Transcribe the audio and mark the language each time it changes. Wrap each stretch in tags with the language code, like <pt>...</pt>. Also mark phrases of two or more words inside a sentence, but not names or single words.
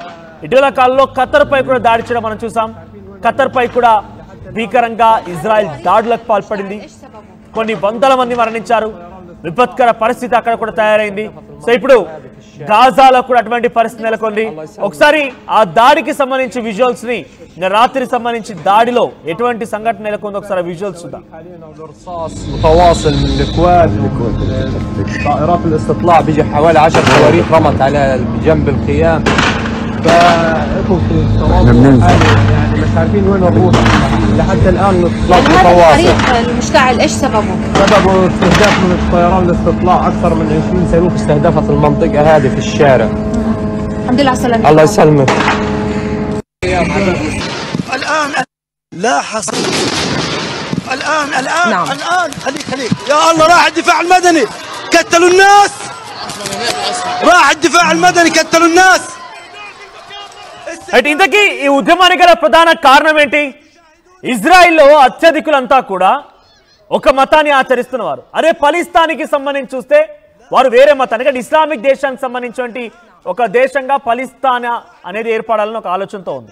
<te>ఇటీవల కాలంలో ఖతర్ పై కూడా దాడి చేయడం మనం చూసాం. ఖతర్ పై కూడా భీకరంగా ఇజ్రాయెల్ దాడులకు పాల్పడింది. కొన్ని వందల మంది మరణించారు. విపత్కర పరిస్థితి అక్కడ కూడా తయారైంది. సో ఇప్పుడు గాజాలో కూడా అటువంటి పరిస్థితి నెలకొంది. ఒకసారి ఆ దాడికి సంబంధించి విజువల్స్ ని రాత్రి సంబంధించి దాడిలో ఎటువంటి సంఘటన నెలకొందో ఒకసారి విజువల్స్ చూద్దాం.</te> <ar>متواصل من الكواد طائرات الاستطلاع بيجي حوالي 10 صواريخ رمت على جنب الخيام فاكو في تواصل حالي يعني مش عارفين وين نروح لحد الان الاتصالات متواصل. هذا الحريق المشتعل ايش سببه؟ سببه استهداف من طيران الاستطلاع. اكثر من 20 صاروخ استهدفت المنطقه هذه في الشارع. الحمد لله على السلامه. الله يسلمك. الان لا حصل الان نعم. الان خليك يا الله. راح الدفاع المدني قتلوا الناس. راح الدفاع المدني قتلوا الناس.</ar> <te>ఇంతకీ ఈ ఉద్యమానికి గల ప్రధాన కారణం ఏంటి? ఇజ్రాయిల్లో అత్యధికులంతా కూడా ఒక మతాన్ని ఆచరిస్తున్నవారు. అదే పలిస్తానికి సంబంధించి చూస్తే వారు వేరే మతాన్ని, అంటే ఇస్లామిక్ దేశానికి సంబంధించినటువంటి ఒక దేశంగా పలిస్తానా అనేది ఏర్పడాలని ఒక ఆలోచనతో ఉంది.</te>